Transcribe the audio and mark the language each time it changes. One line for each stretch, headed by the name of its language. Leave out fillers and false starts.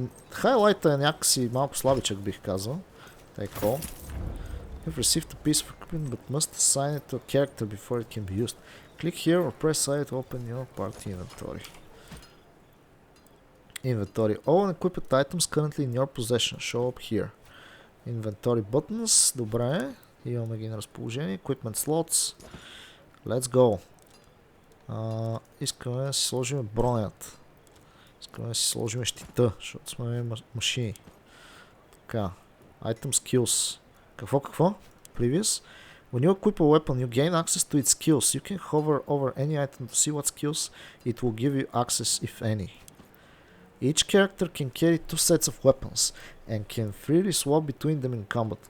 Bulgarian: Хайлайта е някакси малко слабичък, бих казал.
English: Take all. You've received a piece of equipment but must assign it to a character before it can be used. Click here or press I to open your party inventory. Inventory. All unequipped items currently in your possession. Show up here. Inventory buttons.
Bulgarian: Добре. Имаме ги на разположение.
English: Equipment slots. Let's go.
Bulgarian: Искаме да си сложим бронята. Искаме да си сложим щита, защото сме машини. Така.
English: Item skills.
Bulgarian: Какво?
English: Previous. When you equip a weapon, you gain access to its skills. You can hover over any item to see what skills it will give you access, if any. Each character can carry 2 sets of weapons and can freely swap between them in combat.